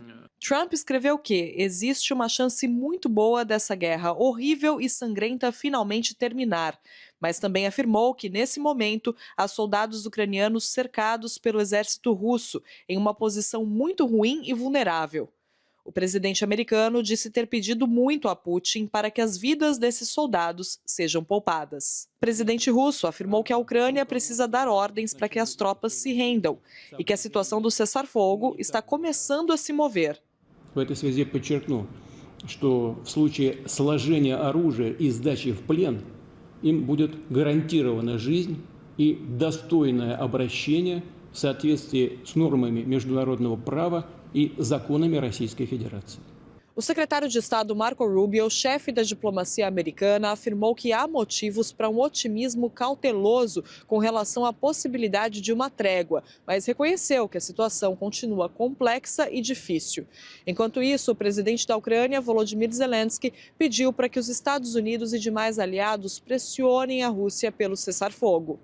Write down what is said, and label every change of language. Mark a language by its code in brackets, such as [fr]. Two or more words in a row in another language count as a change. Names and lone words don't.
[pt] Trump escreveu que existe uma chance muito boa dessa guerra horrível e sangrenta finalmente terminar, mas também afirmou que, nesse momento, há soldados ucranianos cercados pelo exército russo, em uma posição muito ruim e vulnerável. O presidente americano disse ter pedido muito a Putin para que as vidas desses soldados sejam poupadas. O presidente russo afirmou que a Ucrânia precisa dar ordens para que as tropas se rendam e que a situação do cessar-fogo está começando a se mover. [ru] В этой связи подчеркну, что в случае сложения оружия и сдачи в плен им будет гарантирована жизнь и достойное обращение в соответствии с нормами международного права e законами Российской Федерации. [pt] O secretário de Estado Marco Rubio, chefe da diplomacia americana, afirmou que há motivos para um otimismo cauteloso com relação à possibilidade de uma trégua, mas reconheceu que a situação continua complexa e difícil. Enquanto isso, o presidente da Ucrânia, Volodymyr Zelensky, pediu para que os Estados Unidos e demais aliados pressionem a Rússia pelo cessar-fogo.